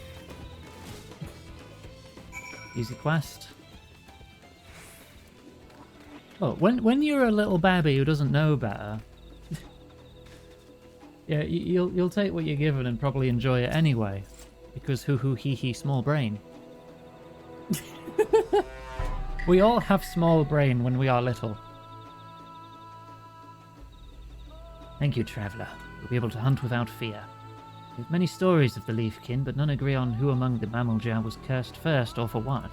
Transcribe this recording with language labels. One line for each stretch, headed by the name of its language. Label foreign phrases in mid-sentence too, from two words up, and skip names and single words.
English: Easy quest. Oh, when you're a little babby who doesn't know better, yeah, you'll take what you're given and probably enjoy it anyway, because hoo hee hee small brain. We all have small brain when we are little. Thank you, traveller. You'll be able to hunt without fear. We have many stories of the Leafkin, but none agree on who among the Mamulja was cursed first or for what.